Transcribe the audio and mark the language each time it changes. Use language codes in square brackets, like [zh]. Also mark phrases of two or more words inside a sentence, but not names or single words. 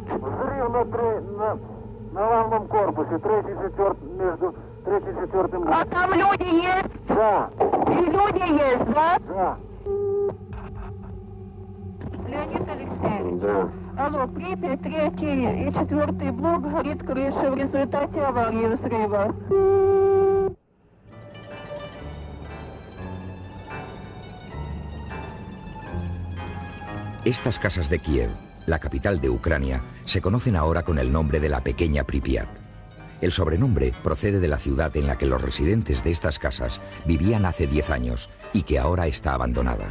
[ru] Взрыв на главном корпусе, между третьим и четвертым. А там люди есть? Да. И люди есть, да? Да. Леонид Алексеевич. Да. Алло, Припять, 3 и 4 блок горит крыша в результате аварии взрыва. [es] Estas casas de Kiev, la capital de Ucrania, se conocen ahora con el nombre de la pequeña Pripyat. El sobrenombre procede de la ciudad en la que los residentes de estas casas vivían hace 10 años y que ahora está abandonada.